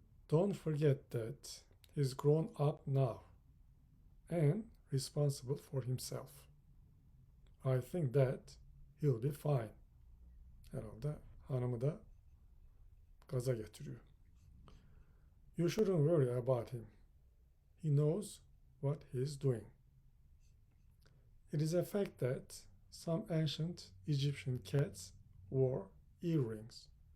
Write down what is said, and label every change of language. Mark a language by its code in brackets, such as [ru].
[en] Don't forget that he's grown up now and responsible for himself. I think that he'll be fine. [tr] Herhalde hanımı da gaza getiriyor. [en] You shouldn't worry about him. He knows what he's doing. It is a fact that some ancient Egyptian cats wore earrings.